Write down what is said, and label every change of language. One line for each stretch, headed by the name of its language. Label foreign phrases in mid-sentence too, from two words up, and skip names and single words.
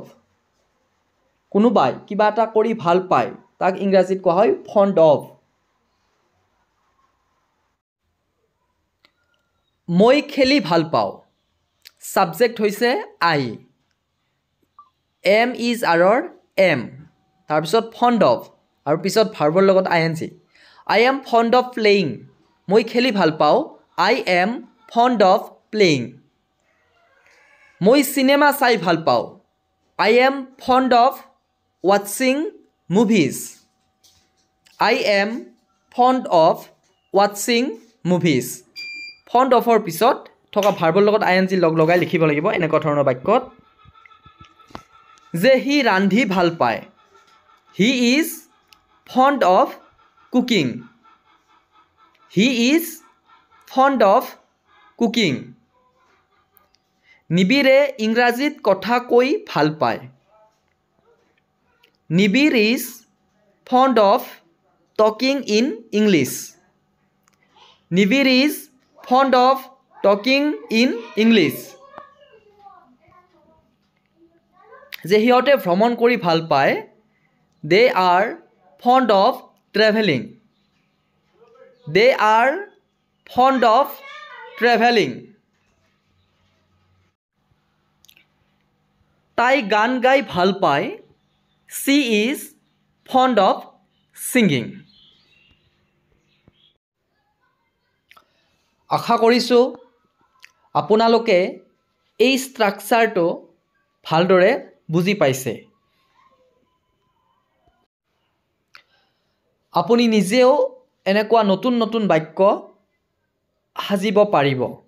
Assamese: কোনোবাই কিবা এটা কৰি ভাল পায় তাক ইংৰাজীত কোৱা হয়
English: fond of.
Assamese: মই খেলি ভাল পাওঁ, সাবজেক্ট হৈছে
English: I, am is
Assamese: আৰৰ এম, তাৰপিছত
English: fond of
Assamese: আৰু পিছত ভাৰ্বৰ লগত আইএনজি।
English: I am fond of playing,
Assamese: মই খেলি ভাল পাওঁ,
English: I am fond of playing.
Assamese: মই সিনেমা চাই ভাল পাওঁ,
English: I am fond of watching movies. I am fond of watching movies. Fond of
Assamese: ৰ পিছত থকা ভাৰ্বৰ লগত আইএনজি লগাই লিখিব লাগিব এনেকুৱা ধৰণৰ বাক্যত যে হি ৰান্ধি ভাল পায়,
English: he is fond of cooking. He is fond of cooking.
Assamese: নিবিৰে ইংৰাজীত কথা কৈ ভাল পায়, নিবিৰ
English: is fond of talking in English. নিবিৰ is fond of talking in English.
Assamese: যে সিহঁতে ভ্ৰমণ কৰি ভাল পায়,
English: they are fond of traveling. They are fond of traveling.
Assamese: তাই গান গাই ভাল পায়,
English: she is fond of singing.
Assamese: আশা কৰিছোঁ আপোনালোকে এই ষ্ট্ৰাকচাৰটো ভালদৰে বুজি পাইছে। আপুনি নিজেও এনেকুৱা নতুন নতুন বাক্য সাজিব পাৰিব।